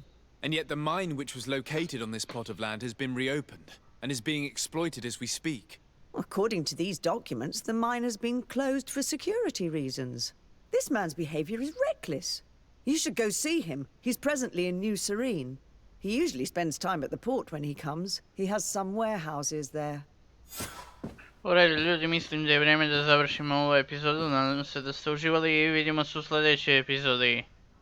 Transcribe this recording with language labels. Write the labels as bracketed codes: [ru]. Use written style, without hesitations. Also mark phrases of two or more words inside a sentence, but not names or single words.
[en] And yet the mine which was located on this plot of land has been reopened, and is being exploited as we speak. According to these documents, the mine has been closed for security reasons. This man's behavior is reckless. You should go see him. He's presently in New Serene. He usually spends time at the port when he comes. He has some warehouses there. [hr] U redu, ljudi, mislim da je vrijeme da završimo ovu epizodu. Nadam se da ste uživali i vidimo se u sljedećoj epizodi.